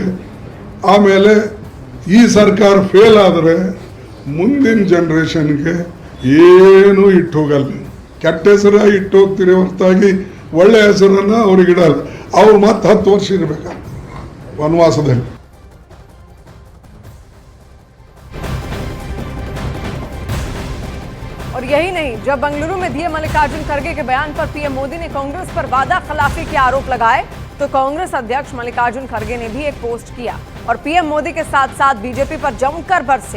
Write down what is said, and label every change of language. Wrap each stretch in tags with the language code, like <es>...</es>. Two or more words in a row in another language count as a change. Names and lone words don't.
<kn>ಆಮೇಲೆ ಈ ಸರ್ಕಾರ ಫೇಲ್ ಆದರೆ ಮುಂದಿನ ಜನ್ರೇಷನ್ಗೆ ಏನೂ ಇಟ್ಟು ಹೋಗಲ್ಲ. ಕೆಟ್ಟ ಹೆಸರು ಇಟ್ಟು ಹೋಗ್ತೀರಿ ಹೊರತಾಗಿ ಒಳ್ಳೆ ಹೆಸರನ್ನು ಅವ್ರಿಗೆ ಇಡಲ್ಲ. ಅವ್ರು ಮತ್ತೆ 10 ವರ್ಷ ಇರಬೇಕಾಗ್ತದೆ ವನವಾಸದಲ್ಲಿ.</kn> <hi>और यही नहीं, जब बेंगलुरु में दिए मल्लिकार्जुन खड़गे के बयान पर पीएम मोदी ने कांग्रेस पर वादा खिलाफी के आरोप लगाए, तो कांग्रेस अध्यक्ष मल्लिकार्जुन खड़गे ने भी एक पोस्ट किया और पीएम मोदी के साथ साथ बीजेपी पर जमकर बरसे।</hi>